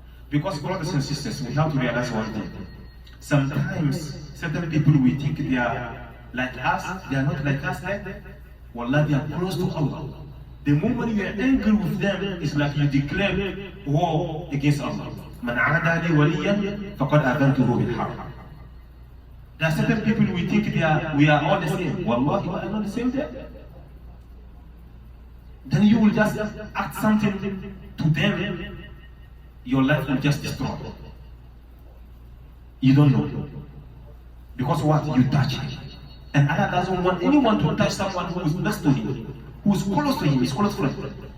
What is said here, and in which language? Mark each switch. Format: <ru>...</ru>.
<en>Because brothers and sisters, we have to realize one thing. Sometimes certain people we think they are like us, they are not like us. Wallah, they are close to Allah. The moment you are angry with them, it's like you declare war against Allah.</en> <ar>من عادى لي وليا فقد آذنته بالحرب.</ar> <en>There are certain people we think we are all the same. Wallahi, we are not the same there. Then you will just act something to them, your life will just destroy. You don't know. Because what? You touch him. And Allah doesn't want anyone to touch someone who is next to him, who is close to him, his close friend.</en>